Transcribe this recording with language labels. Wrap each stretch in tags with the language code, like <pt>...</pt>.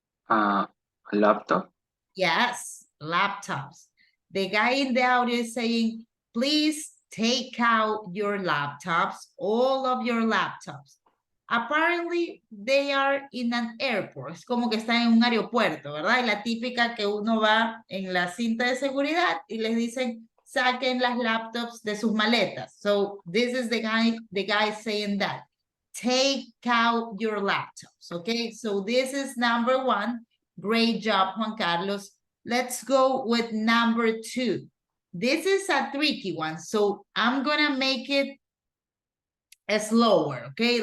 <en>A laptop. Yes, laptops. The guy in the audio is saying, please take out your laptops, all of your laptops. Apparently, they are in an airport.</en> <es>Es como que están en un aeropuerto, ¿verdad? Y la típica que uno va en la cinta de seguridad y les dicen, saquen las laptops de sus maletas.</es> <en>So this is the guy saying that. Take out your laptops, okay? So this is number 1. Great job, Juan Carlos. Let's go with number 2. This is a tricky one, so I'm gonna make it slower, okay?</en>